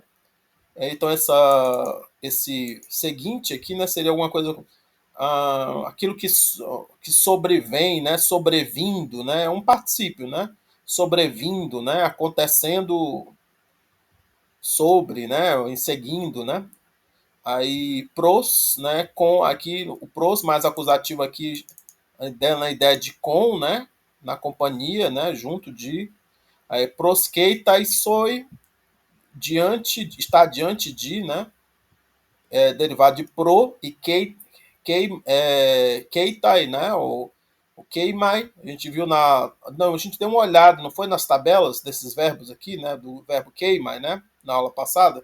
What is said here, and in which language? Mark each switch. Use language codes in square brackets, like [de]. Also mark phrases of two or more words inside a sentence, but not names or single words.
[pt] Então esse seguinte aqui, né, seria alguma coisa aquilo que sobrevém, né, sobrevindo, né, é um particípio, né, sobrevindo, né, acontecendo sobre, né, em seguindo, né. Aí pros, né, com aqui o pros mais acusativo aqui na ideia de com, né, na companhia, né, junto de aí prosqueita e soi diante, está diante de, né, derivado de pro e keitai, né? O keimai, a gente viu na. Não, a gente deu uma olhada, não foi nas tabelas desses verbos aqui, né? Do verbo keimai, né? Na aula passada.